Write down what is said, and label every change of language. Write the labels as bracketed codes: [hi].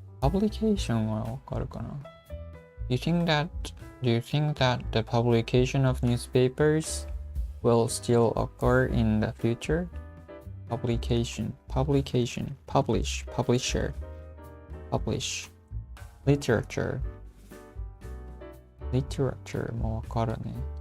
[ja] Publication はわかるかな? [en] Do you think that the publication of newspapers will still occur in the future? Publication, publish, publisher, publish. [ja] Literature もわかるね。